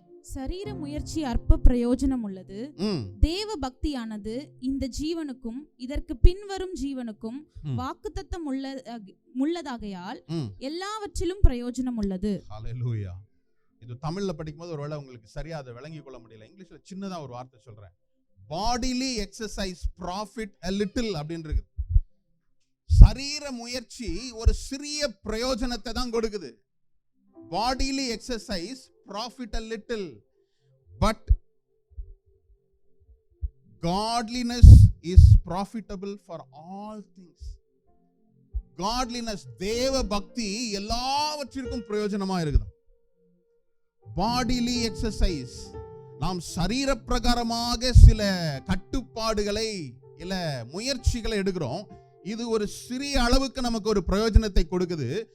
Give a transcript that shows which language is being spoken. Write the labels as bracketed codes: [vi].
[ta] சரீர முயற்சி அற்ப பிரயோஜனம் உள்ளது, தேவ பக்தியானது இந்த ஜீவனுக்கும் இதற்கு பின்வரும் ஜீவனுக்கும் வாக்குத்தத்தம் உள்ளதாகையால் எல்லாவற்றிலும் பிரயோஜனம் உள்ளது. ஹல்லேலூயா. இது தமிழ்ல படிக்கும்போது ஒருவேளை உங்களுக்கு சரியா அதை விளங்கி கொள்ள முடியல. இங்கிலீஷ்ல சின்னதா ஒரு வார்த்தை சொல்றேன். [en] Bodily exercise profit a little அப்படின்னு இருக்கு. [ta] சரீர முயற்சி ஒரு சிறிய பிரயோஜனத்தை தான் கொடுக்குது. [en] Bodily exercise profit a little, but godliness is profitable for all things. [ta] godliness, தேவ பக்தி எல்லாவற்றிற்கும் பிரயோஜனமா இருக்குது. பாடிலி எக்ஸசைஸ், நாம் சரீர பிரகாரமாக சில கட்டுப்பாடுகளை இல்ல முயற்சிகளை எடுக்கிறோம். இது ஒரு சிறிய அளவுக்கு நமக்கு ஒரு பிரயோஜனத்தை கொடுக்குது.